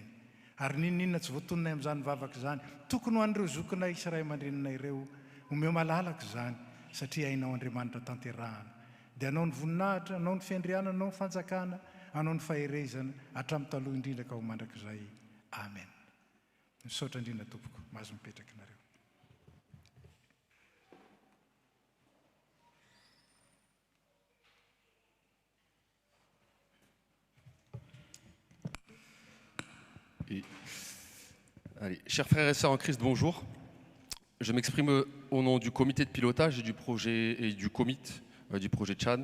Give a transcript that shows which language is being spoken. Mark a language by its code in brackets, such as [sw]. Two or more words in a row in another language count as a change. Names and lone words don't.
[mg] Ary ninninona tsy voatononay amin'izany vavaka izany, tokony ho an'ireo zokinay sy ray aman-dreninay ireo omeo malalaka izany, satria hainao Andriamanitra tanterahana. Dia anao ny voninahitra, anao ny fiandriana, anao ny fanjakana, anao ny faherezana, hatramin'ny taloha indrindra ka ho mandrakizay. Amen. Misaotra indrindra tompoko, mahazo mipetraka nareo. [fr] Allez, chers frères et sœurs en Christ, bonjour. Je m'exprime au nom du comité de pilotage et du projet et du comité du projet Tchad.